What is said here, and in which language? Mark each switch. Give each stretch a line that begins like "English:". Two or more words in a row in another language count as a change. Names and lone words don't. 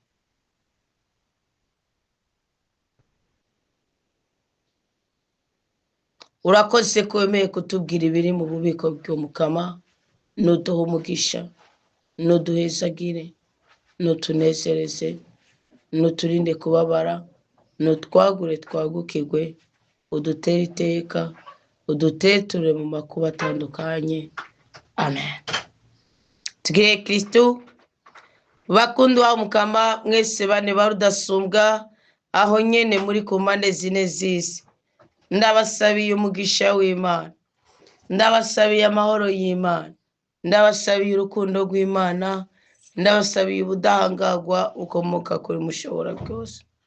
Rundi: Urakoze ko wemeye kutubwira ibiri mu bubiko bw'Umukama, nuduha umugisha, nuduhezagire, nutunezereze, nuturinde kubabara, nutwagure twagukirwe, udutere iteka, uduteture mu makuba atandukanye. Amen. Tugire Kristo bakundwa Mukama mwese bane barudasumbwa aho nyene muri ku mpande zine z'isi. Ndabasabiye umugisha w'Imana, ndabasabiye amahoro y'Imana, ndabasabiye urukundo rw'Imana, ndabasabiye ubudahangarwa ukomoka kuri mushobora byose.